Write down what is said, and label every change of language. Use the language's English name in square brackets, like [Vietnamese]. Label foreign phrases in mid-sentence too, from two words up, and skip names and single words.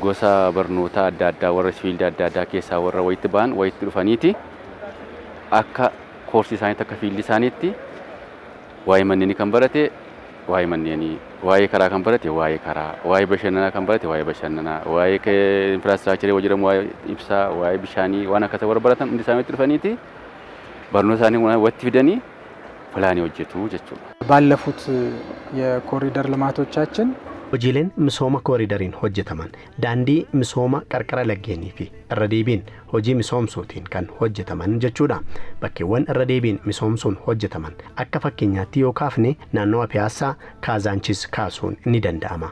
[Oromo] Gosa barnootaa adda addaa warra siviilii adda addaa keessaa warra wayitti ba'an wayitti dhufaniiti akka koorsii isaaniitti akka fiildii isaaniitti waa'ee manneenii kan barate waa'ee manneenii, waa'ee karaa kan barate waa'ee karaa, waa'ee bashannanaa kan barate waa'ee bashannanaa, waa'ee infraastiraakcharii wajjiramu waa'ee ibsaa, waa'ee bishaanii waan akkasii warra baratan hundi isaaniitti dhufaniiti barnoota isaanii watti fidanii pilaana wajjiin jechuu [Amharic] ባለፉት የኮሪደር ልማቶቻችን [Oromo] hojiileen misooma kooriidariin hojjetaman daandii misooma qarqara laggeenii fi irra deebiin hojii misoomsuutiin kan hojjetaman jechuudha. Bakkeewwan irra deebiin misoomsuun hojjetaman akka fakkeenyaatti yoo kaafne naannoo Piyaasaa Kaazaanchis kaasuun ni danda'ama.